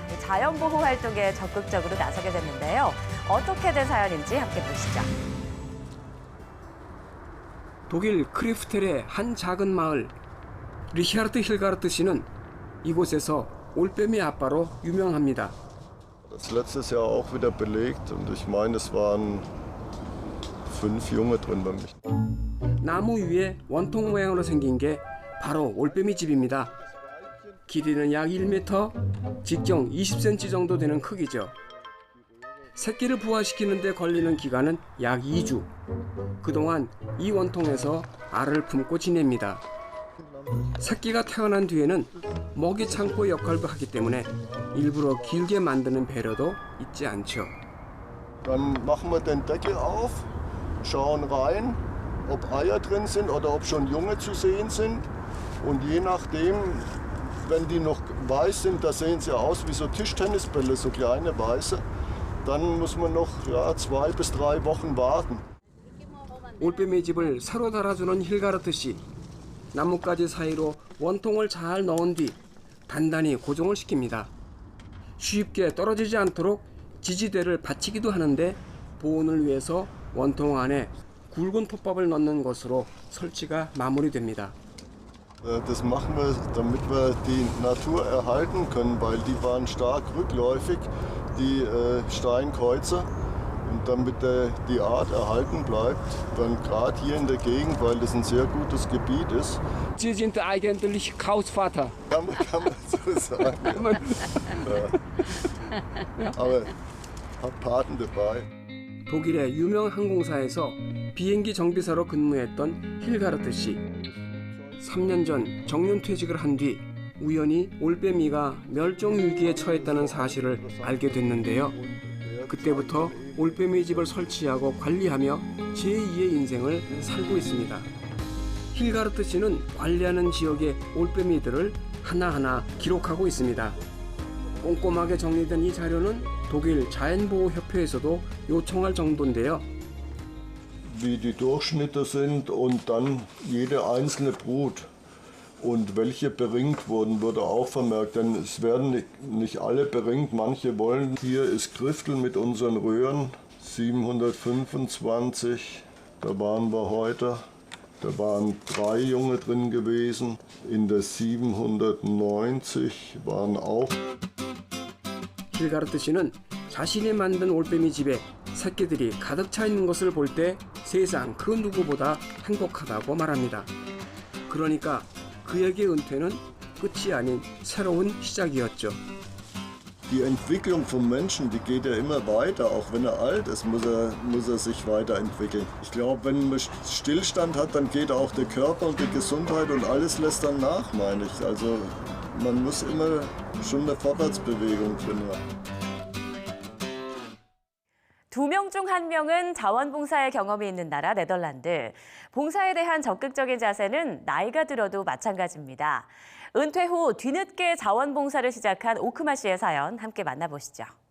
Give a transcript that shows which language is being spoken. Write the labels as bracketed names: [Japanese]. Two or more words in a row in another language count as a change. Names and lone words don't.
[Korean] 자연보호 활동에 적극적으로 나서게 됐는데요. 어떻게 된 사연인지 함께 보시죠. 독일 크리프텔의 한 작은 마을, 리히하르트 힐가르트 씨는 이곳에서 올빼미 아빠로 유명합니다. [German] Das letztes Jahr auch wieder belegt und ich meine, es waren 5 Junge drin bei mich. [Korean] 나무 위에 원통 모양으로 생긴 게 바로 올빼미 집입니다. 길이는 약 1m, 직경 20cm 정도 되는 크기죠. 새끼를 부화시키는 데 걸리는 기간은 약 2주. 그동안 이 원통에서 알을 품고 지냅니다. 새끼가 태어난 뒤에는 먹이 창고 역할도 하기 때문에 일부러 길게 만드는 배려도 잊지 않죠. [German] Dann machen wir den Deckel auf, schauen rein, ob Eier drin sind oder ob schon Junge zu sehen sind. Und je nachdem, wenn die noch weiß sind, da sehen sie aus wie so Tischtennisbälle, so kleine weiße. Dann muss man noch 2 bis 3 Wochen warten. [Korean] 올빼미 집을 새로 달아주는 힐가르트 씨. 나뭇가지 사이로 원통을 잘 넣은 뒤 단단히 고정을 시킵니다. 쉽게 떨어지지 않도록 지지대를 받치기도 하는데 보온을 위해서 원통 안에 굵은 톱밥을 넣는 것으로 설치가 마무리됩니다. [German] Das machen wir, damit wir die Natur erhalten können, weil die waren stark rückläufig, die Steinkreuzer. Und damit die Art erhalten bleibt, dann gerade hier in der Gegend, weil das ein sehr gutes Gebiet ist. Sie sind eigentlich Hausvater. Kann man so sagen. Ja. Aber hab Paten dabei. [Korean] 독일의 유명 항공사에서 비행기 정비사로 근무했던 힐가르트 씨. 3년 전 정년퇴직을 한 뒤 우연히 올빼미가 멸종위기에 처했다는 사실을 알게 됐는데요. 그때부터 올빼미 집을 설치하고 관리하며 제2의 인생을 살고 있습니다. 힐가르트 씨는 관리하는 지역의 올빼미들을 하나하나 기록하고 있습니다. 꼼꼼하게 정리된 이 자료는 독일 자연보호협회에서도 요청할 정도인데요. [German] Wie die Durchschnitte sind und dann jede einzelne Brut und welche beringt wurden, wurde auch vermerkt, denn es werden nicht alle beringt, manche wollen. Hier ist Griftel mit unseren Röhren, 725, da waren wir heute, da waren 3 Junge drin gewesen, in der 790 waren auch. [Korean] 힐가르트 씨는 자신이 만든 올빼미 집에 새끼들이 가득 차 있는 것을 볼 때 세상 그 누구보다 행복하다고 말합니다. 그러니까 그에게 은퇴는 끝이 아닌 새로운 시작이었죠. [German] Die Entwicklung vom Menschen, die geht ja immer weiter, auch wenn er alt ist, muss er sich weiterentwickeln. Ich glaube, wenn man Stillstand hat, dann geht auch der Körper und die Gesundheit und alles lässt dann nach, meine ich. Also man muss immer schon eine Vorwärtsbewegung drin haben. [Korean] 2명 중 1명은 자원봉사의 경험이 있는 나라 네덜란드. 봉사에 대한 적극적인 자세는 나이가 들어도 마찬가지입니다. 은퇴 후 뒤늦게 자원봉사를 시작한 오크마 씨의 사연 함께 만나보시죠.